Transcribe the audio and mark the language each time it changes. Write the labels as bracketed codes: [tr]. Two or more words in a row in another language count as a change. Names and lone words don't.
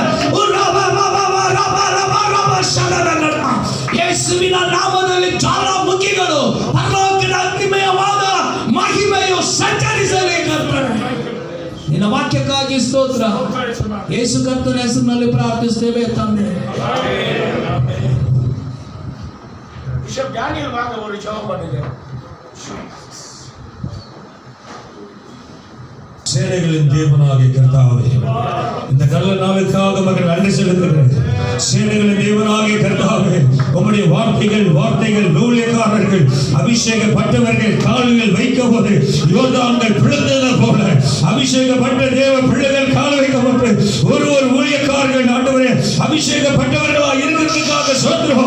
[kn] ಯೇಸುವಿನ ನಾಮದಲ್ಲಿ ಜ್ವಾಲಾಮುಖಿಗಳು, ಪರಲೋಕದ ಅಗ್ನಿಮಯವಾದ ಮಹಿಮೆಯು ಸಂಚರಿಸಲಿ ಕರ್ತನೆ. ನಿನ್ನ ವಾಕ್ಯಕ್ಕಾಗಿ ಸ್ತೋತ್ರ. ಯೇಸು ಕರ್ತನ ಹೆಸರಿನಲ್ಲಿ ಪ್ರಾರ್ಥಿಸ್ತೇವೆ ತಂದೆ. [ta] பிஷப் டேனியல் வாங்க ஒரு ஜெபம் பண்ணுங்க. சேனைகளின் தேவனாகிய கர்த்தாவே, இந்த நல்ல நாளுக்காக மகன் நன்றி செலுத்துகிறேன். சேனைகளின் தேவனாகிய கர்த்தாவே, உம்முடைய வார்த்தைகள் ஊழியக்காரர்கள் அபிஷேகப்பட்டவர்கள் கால்கள் வைக்கும் போது யோர்தான்கள் பிளந்தது போல அபிஷேகப்பட்ட தேவ பிள்ளைகள் கால் வைக்கப்பட்டு ஒரு ஊழியக்காரர்கள் ஆண்டவரே அபிஷேகப்பட்டவர்களாக இருக்கிறதுக்காக சோத்திரம்.